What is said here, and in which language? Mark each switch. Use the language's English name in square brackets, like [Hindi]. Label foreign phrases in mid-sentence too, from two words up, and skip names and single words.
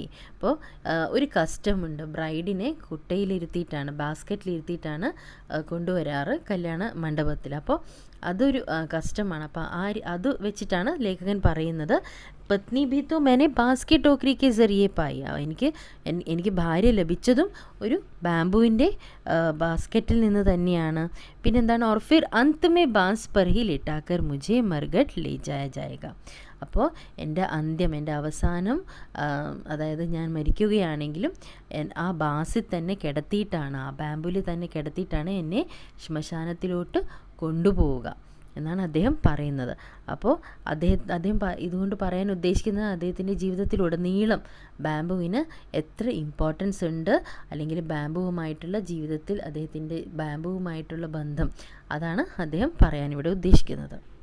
[Malayalam] അപ്പോൾ ഒരു കസ്റ്റമുണ്ട്, ബ്രൈഡിനെ കുട്ടയിലിരുത്തിയിട്ടാണ്, ബാസ്ക്കറ്റിലിരുത്തിയിട്ടാണ് കൊണ്ടുവരാറ് കല്യാണ മണ്ഡപത്തിൽ. അപ്പോൾ അതൊരു കസ്റ്റമാണ്. അപ്പോൾ അത് വെച്ചിട്ടാണ് ലേഖകൻ പറയുന്നത് [Hindi] पत्नी भी तो मैंने बांस की टोकरी के ज़रिए पाई. [Malayalam] എനിക്ക് ഭാര്യ ലഭിച്ചതും ഒരു ബാംബുവിൻ്റെ ബാസ്ക്കറ്റിൽ നിന്ന് തന്നെയാണ്. [Hindi] പിന്നെന്താണ് और फिर अंत में बांस पर ही लिटाकर मुझे मरघट ले जाया जाएगा. [Malayalam] അപ്പോൾ എൻ്റെ അവസാനം, അതായത് ഞാൻ മരിക്കുകയാണെങ്കിലും ആ ബാസിൽ തന്നെ കിടത്തിയിട്ടാണ്, ആ ബാംബുവിൽ തന്നെ കിടത്തിയിട്ടാണ് എന്നെ ശ്മശാനത്തിലോട്ട് കൊണ്ടുപോവുക എന്നാണ് അദ്ദേഹം പറയുന്നത്. അപ്പോൾ അദ്ദേഹം ഇതുകൊണ്ട് പറയാൻ ഉദ്ദേശിക്കുന്നത് അദ്ദേഹത്തിൻ്റെ ജീവിതത്തിലുടനീളം ബാംബുവിന് എത്ര ഇമ്പോർട്ടൻസ് ഉണ്ട്, അല്ലെങ്കിൽ ബാംബുവുമായിട്ടുള്ള ജീവിതത്തിൽ അദ്ദേഹത്തിൻ്റെ ബാംബുവുമായിട്ടുള്ള ബന്ധം, അതാണ് അദ്ദേഹം പറയാനിവിടെ ഉദ്ദേശിക്കുന്നത്.